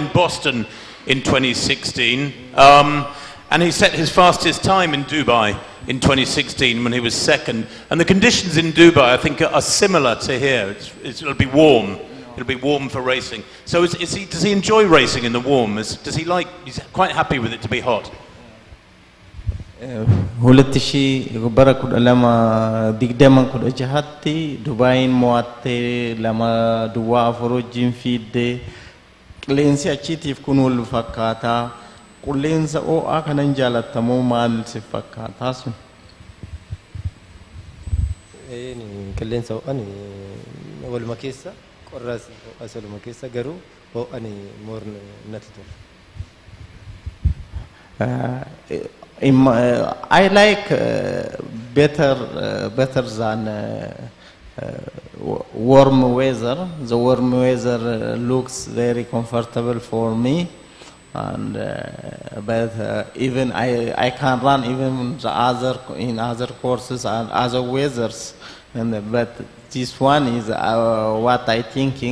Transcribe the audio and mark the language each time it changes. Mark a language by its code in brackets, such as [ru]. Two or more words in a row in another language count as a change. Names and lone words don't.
[en] He won in Boston in 2016. And he set his fastest time in Dubai in 2016 when he was second. And the conditions in Dubai, I think, are similar to here. It'll be warm. It'll be warm for racing. So does he enjoy racing in the warm? He's quite happy with it to be hot? [am] ሁለት ሺህ [om] bara kudha lama digdama kudha jahatti Dubaayin mo'atte lama duwwaa afur wajjin fiidde qilleensi achiitiif kun wal fakkaata qilleensa ho'aa kanan jaalattamoo maal si fakkaata sun qilleensa ho'aan waluma keessa qorraas ho'aas waluma keessa garuu ho'aan moorni natti tola. [en] I like better than warm weather. The warm weather looks very comfortable for me, and but even I can run even in other courses and other weathers, but this one is what I thinking.